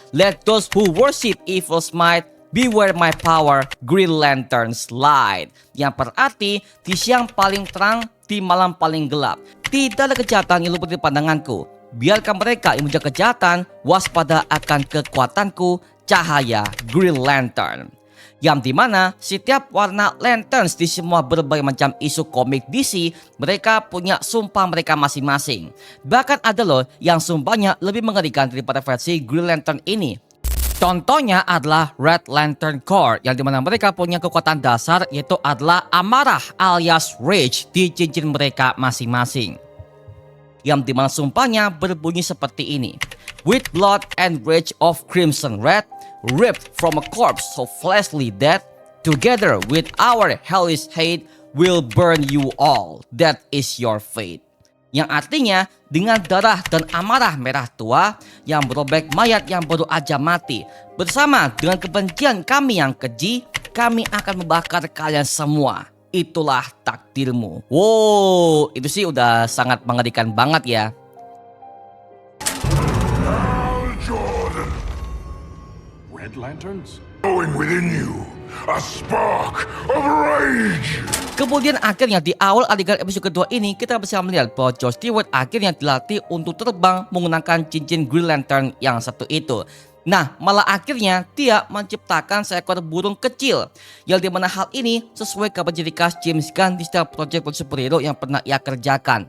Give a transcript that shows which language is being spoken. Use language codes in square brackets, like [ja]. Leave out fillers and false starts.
[en] Let those who worship evil's might beware my power, Green Lantern's light." [id] Yang berarti di siang paling terang, di malam paling gelap, tidak ada kejahatan yang luput dari pandanganku. Biarkan mereka yang menjaga kejahatan waspada akan kekuatanku, cahaya Green Lantern. Yang dimana setiap warna lanterns di semua berbagai macam isu komik DC, mereka punya sumpah mereka masing-masing. Bahkan ada loh yang sumpahnya lebih mengerikan daripada versi Green Lantern ini. Contohnya adalah Red Lantern Corps, yang dimana mereka punya kekuatan dasar yaitu adalah amarah alias rage di cincin mereka masing-masing. Yang dimana sumpahnya berbunyi seperti ini. [en] "With blood and rage of crimson red, ripped from a corpse so fleshly dead, together with our hellish hate, will burn you all. That is your fate." [id] Yang artinya dengan darah dan amarah merah tua yang merobek mayat yang baru aja mati, bersama dengan kebencian kami yang keji, kami akan membakar kalian semua. Itulah takdirmu. Wow, itu sih udah sangat mengerikan banget ya. [en] Hal Jordan. Red lanterns? Going within you, a spark of rage. [id] Kemudian akhirnya di awal adegan episode kedua ini kita bisa melihat bahwa Josh Stewart akhirnya dilatih untuk terbang menggunakan cincin Green Lantern yang satu itu. Nah, malah akhirnya dia menciptakan seekor burung kecil, yang dimana hal ini sesuai kabar ciri khas James Gunn di setiap proyek superhero yang pernah ia kerjakan.